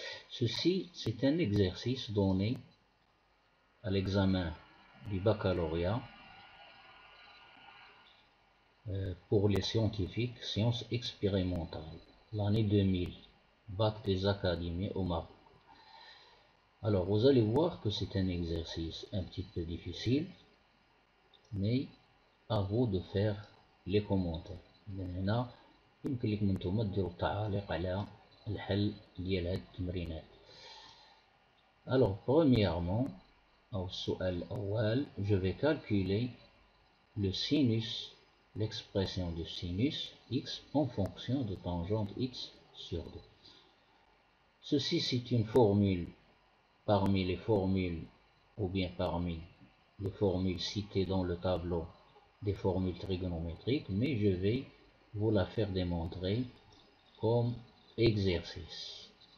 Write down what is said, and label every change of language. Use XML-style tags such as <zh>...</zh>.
<fr>Ceci, c'est un exercice donné à l'examen du baccalauréat pour les scientifiques, sciences expérimentales, l'année 2000, bac des académies au Maroc. Alors, vous allez voir que c'est un exercice un petit peu difficile, mais à vous de faire les commentaires.</fr> <ar>هنا يمكن لكم انتم ديروا التعاليق على الحل ديال هاد التمرينات.</ar> <fr>Alors premièrement, au</fr> <ar>السؤال الأول,</ar> <fr>je vais calculer le sinus, l'expression de sinus x en fonction de tangente x sur 2. Ceci c'est une formule parmi les formules ou bien parmi les formules citées dans le tableau des formules trigonométriques, mais je vais vous la faire démontrer comme exercice.</fr>